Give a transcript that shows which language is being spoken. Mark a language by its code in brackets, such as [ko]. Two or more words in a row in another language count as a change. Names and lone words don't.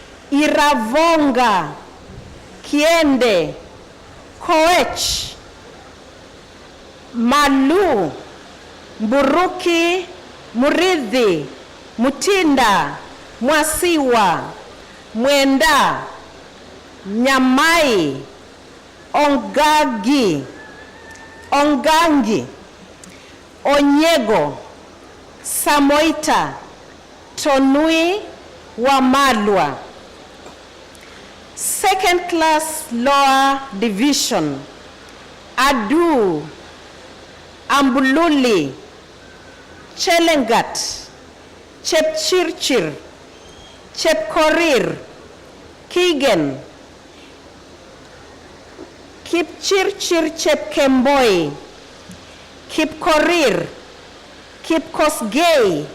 [en] Iravonga, Kiende, Koech, Malu, Mburuki, Muridhi, Mutinda, Mwasiwa, Mwenda, Nyamai, Ongangi, Onyego, Samoita, Tonui, Wamalwa. Second class lower division, Adu, Ambululi, Chelengat, Chepchirchir, Chepkorir, Kigen, Kipchirchir Chepkemboi, Kipkorir, Kipkosgei,